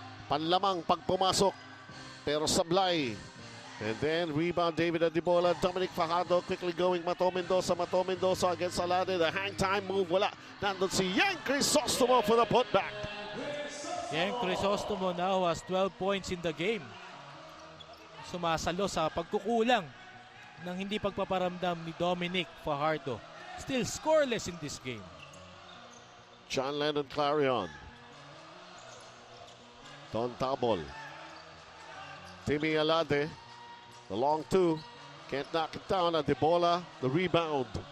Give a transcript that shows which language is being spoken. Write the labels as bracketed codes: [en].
[tl] Panlamang pag pumasok. Pero sablay. [en] And then rebound [tl] David Adebola. [en] Dominic Fajardo quickly going. Mato Mendoza. Mato Mendoza against Alade. The hang time move. Wala. [tl] Nandun si [en] Yang Crisostomo for the putback. Yang Crisostomo now has 12 points in the game. [tl] Sumasalo sa pagkukulang ng hindi pagpaparamdam ni Dominic Fajardo. [en] Still scoreless in this game. John Lennon Clarion. Don Tabol. Timmy Alade. The long two. Can't knock it down. Adebola. The rebound.